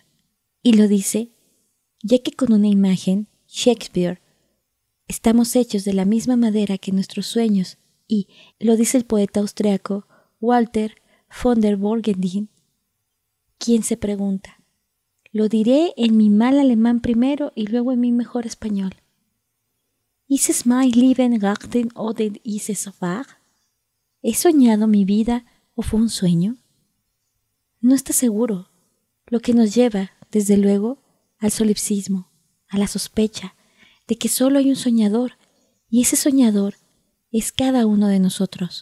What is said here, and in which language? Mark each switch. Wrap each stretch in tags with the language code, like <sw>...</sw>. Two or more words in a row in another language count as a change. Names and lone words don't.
<es>Y lo dice, ya que con una imagen, Shakespeare: estamos hechos de la misma madera que nuestros sueños, y, lo dice el poeta austriaco Walter von der Borgendien, quien se pregunta: lo diré en mi mal alemán primero y luego en mi mejor español.</es> <de>¿Ist es mein Leben Garten oder ist es wahr?</de> <es>¿He soñado mi vida o fue un sueño? No está seguro, lo que nos lleva, desde luego, al solipsismo, a la sospecha de que solo hay un soñador, y ese soñador es cada uno de nosotros.</es>